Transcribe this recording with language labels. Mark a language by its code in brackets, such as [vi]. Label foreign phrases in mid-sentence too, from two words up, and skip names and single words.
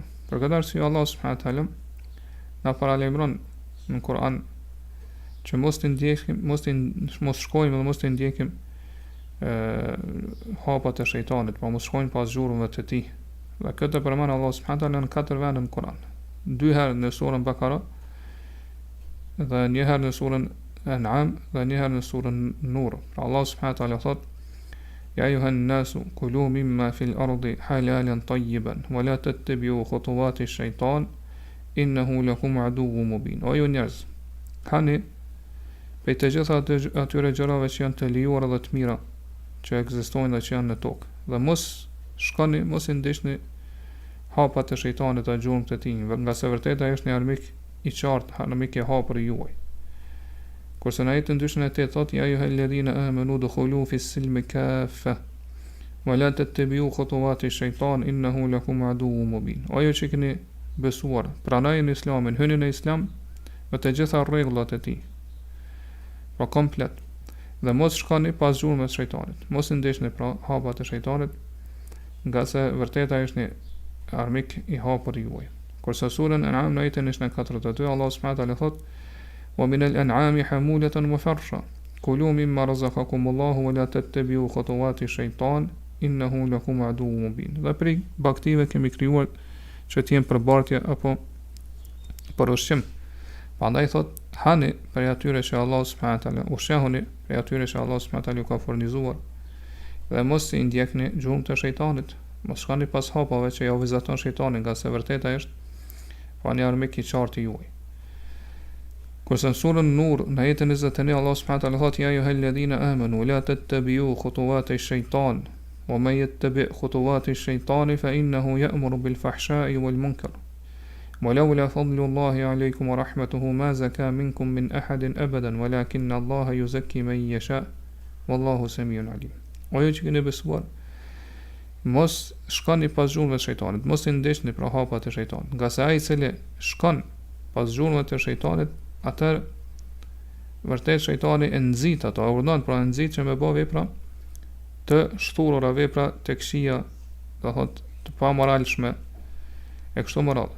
[sq] Për këtë arsye [ar] الله سبحانه وتعالى [sq] na paralajmëron në Kur'an që mos shkojmë dhe mos të ndjekim hapat e shejtanit, pa mos shkojmë pas zhurmëve të tij. Dhe këtë përmend [ar] الله سبحانه وتعالى [sq] në 4 vende në Kur'an. 2 herë në surën Bakara, dhe 1 herë në surën An'am, dhe 1 herë në surën Nur. Pra [ar] الله سبحانه وتعالى [sq] thot: [ar] يا أيها الناس كلوا مما في الأرض حلالا طيبا ولا تتبعوا خطوات الشيطان إنه لكم عدو مبين. [sq] O ju njerëz, hani prej të gjitha atyre gjërave që janë të lejuara dhe të mira që ekzistojnë dhe që janë në tokë, dhe mos shkoni, mos i ndiqni hapat e shejtanit dhe gjurmët e tij, nga se vërtet ai është një armik i qartë, armik i hapur i juaj. Kurse në ajetin 208 thotë: [ar] يا أيها الذين آمنوا ادخلوا في السلم كافة ولا تتبعوا خطوات الشيطان إنه لكم عدو مبين. [sq] O ju që keni besuar, pranojeni Islamin, hyni në Islam me të gjitha rregullat e tij, pra komplet, dhe mos shkoni pas gjurmëve të shejtanit. Mos i ndeshni pra hapat e shejtanit, nga se vërteta është një armik i hapur i juaj. Kurse surën An'am në ajetin 42 [ar] الله سبحانه وتعالى [sq] thot: [ar] "ومن الأنعام حمولة وفرشا، كلوا مما رزقكم الله ولا تتبعوا خطوات الشيطان إنه لكم عدو مبين." [sq] Dhe prej baktive kemi krijuar që të jenë për bartje apo për ushqim. Prandaj thot: "Hani për atyre që [ar] الله سبحانه وتعالى [sq] ushqehuni për atyre që [ar] الله سبحانه وتعالى [sq] ju ka furnizuar, dhe mos i ndjekni gjurmët e shejtanit." Mos shkoni pas hapave që ja u vizaton shejtani, nga se vërteta është pa një armik i qartë i juaj. Kurse në surën Nur, në ajetin 21, [ar] الله سبحانه وتعالى [sq] thot: [ar] "يا أيها الذين آمنوا لا تتبعوا خطوات الشيطان، ومن يتبع خطوات الشيطان فإنه يأمر بالفحشاء والمنكر. ولولا فضل الله عليكم ورحمته ما زكى منكم من أحد أبدا ولكن الله يزكي من يشاء والله سميع عليم." [sq] O ju që keni besuar, mos shkoni pas gjurmëve të shejtanit, mos i ndeshni pra hapat e shejtanit, nga se ai i cili shkon pas gjurmëve të shejtanit, atëherë vërtet shejtani e nxit ato, e urdhon pra nxit që me bë vepra të shturura, vepra të këqija, do thot të pamoralshme e kështu me radhë.